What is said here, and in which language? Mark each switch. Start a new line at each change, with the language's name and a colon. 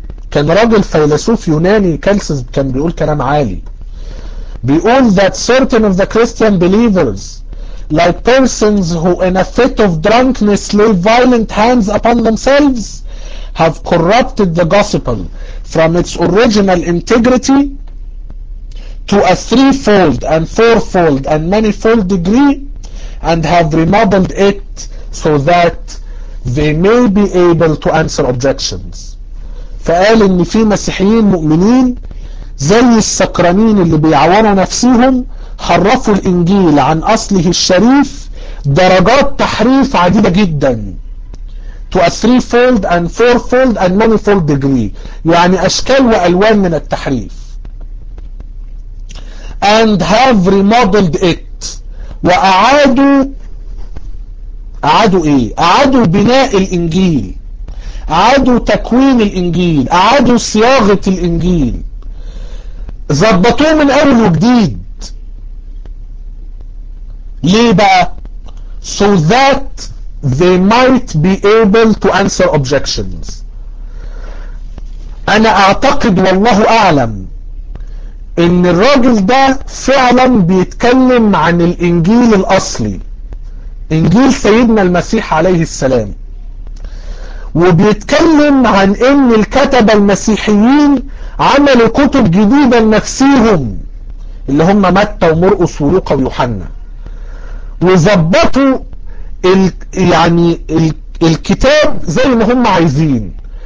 Arabic: كان راجل فيلسوف يوناني كالسس كان بيقول كلام عالي، بيقول
English: that certain of the Christian believers like persons who in a fit of drunkenness lay violent hands upon themselves have corrupted the gospel from its original integrity to a threefold and fourfold and manifold degree and have remodeled it so that they may be able to answer objections.
Arabic: فقال ان في مسيحيين مؤمنين زي السكرانين اللي بيعوروا نفسهم حرفوا الانجيل عن اصله الشريف درجات تحريف عديدة جدا
English: to a threefold and fourfold and manifold degree،
Arabic: يعني اشكال والوان من التحريف.
English: and have remodeled it،
Arabic: واعادوا ايه؟ اعادوا بناء الانجيل، اعادوا تكوين الانجيل، اعادوا صياغة الانجيل، ظبطوه من اول وجديد. ليه بقى؟
English: so that they might be able to answer objections.
Arabic: انا اعتقد والله اعلم ان الراجل ده فعلا بيتكلم عن الانجيل الاصلي، انجيل سيدنا المسيح عليه السلام، وبيتكلم عن ان الكتب المسيحيين عملوا كتب جديدة لنفسيهم اللي هم متى ومرقس ولوقا ويوحنا، وظبطوا يعني الكتاب زي ما هم عايزين.